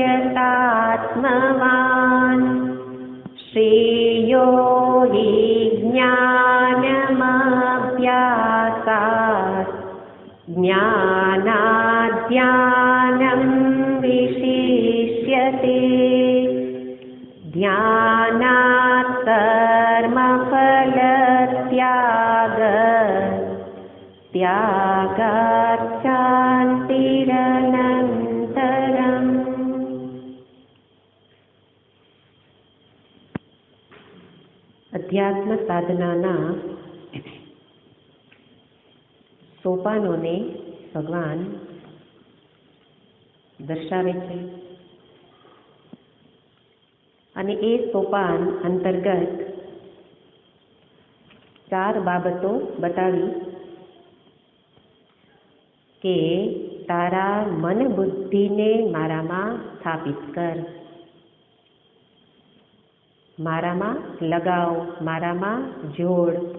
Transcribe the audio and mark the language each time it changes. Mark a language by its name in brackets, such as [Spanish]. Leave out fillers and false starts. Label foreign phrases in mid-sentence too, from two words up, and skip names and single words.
[Sanskrit] यतात्मवान् श्रेयो हि ज्ञानमभ्यासात् ज्ञानाद् विशिष्यते ध्यानात् कर्मफलत्यागात् त्यागात् शान्तिरनन्तरम्। [Gujarati] અધ્યાત્મ સાધનાના સોપાનોને ભગવાન દર્શાવે છે અને એ સોપાન અંતર્ગત 4 બાબતો બતાવી કે તારા મન બુદ્ધિને મારામાં સ્થાપિત કર, મારામાં લગાવ, મારામાં જોડ.